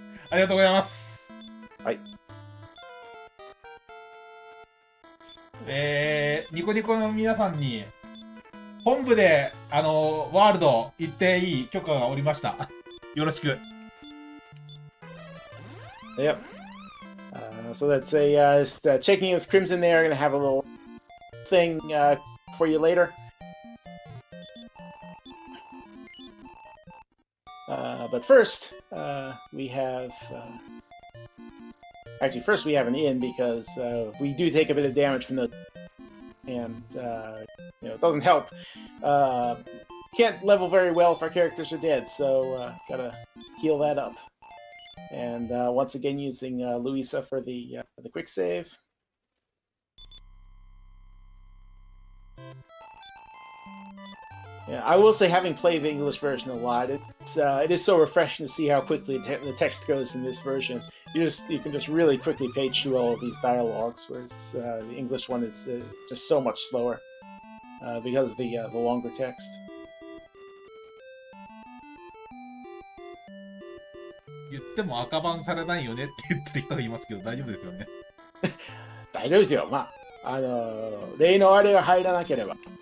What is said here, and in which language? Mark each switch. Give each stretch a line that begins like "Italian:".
Japanese: ありがとうございます。はい。ニコニコの皆さんに、本部で、ワールド行っていい許可がおりました。よろしく。
English: Yep. So that's just checking in with Crimson there. Gonna have a little thing for you later. But first, we have... actually, first we have an in because we do take a bit of damage from the... And, it doesn't help. Can't level very well if our characters are dead, so gotta heal that up. And once again using Luisa for the quick save. Yeah, I will say, having played the English version a lot, it is so refreshing to see how quickly the text goes in this version. You can just really quickly page through all of these dialogues, whereas the English one is just so much slower because of the longer text.
Japanese: 言っても赤番されないよねって言ってる人がいますけど、大丈夫ですよね。大丈夫ですよ。まあ、例のあれが入らなければ。